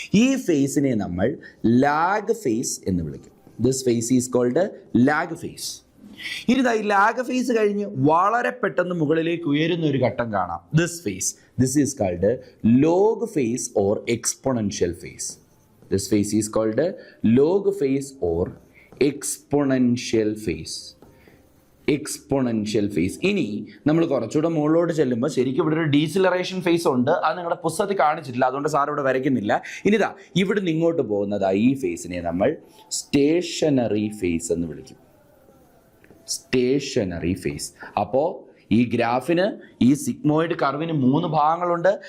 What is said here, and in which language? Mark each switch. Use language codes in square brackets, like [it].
[ml] ഈ ഫേസിനെ നമ്മൾ lag phase എന്ന് വിളിക്കും. [en] This phase is called lag phase. [ml] ഇനി ഈ ലാഗ് ഫേസ് കഴിഞ്ഞ് വളരെ പെട്ടെന്ന് മുകളിലേക്ക് ഉയരുന്ന ഒരു ഘട്ടം കാണാം. [en] This is called log phase or exponential phase. This phase is called log phase or exponential phase. Exponential phase. [ml] ഇനി നമ്മൾ കുറച്ചുകൂടെ മുകളിലോട്ട് ചെല്ലുമ്പോൾ ശരിക്കും ഇവിടെ ഒരു ഡീസിലറേഷൻ ഫേസ് ഉണ്ട്. അത് നിങ്ങളുടെ പുസ്തകത്തിൽ കാണിച്ചിട്ടില്ല, അതുകൊണ്ട് സാർ ഇവിടെ വരയ്ക്കുന്നില്ല. ഇനിതാ ഇവിടെ നിന്ന് ഇങ്ങോട്ട് പോകുന്നത് ഈ ഫേസിനെ നമ്മൾ സ്റ്റേഷനറി ഫേസ് എന്ന് വിളിക്കും. Stationary phase. അപ്പോൾ ഈ ഗ്രാഫിന്, ഈ സിഗ്മോയിഡ് കർവിന് 3 ഭാഗങ്ങളുണ്ട്.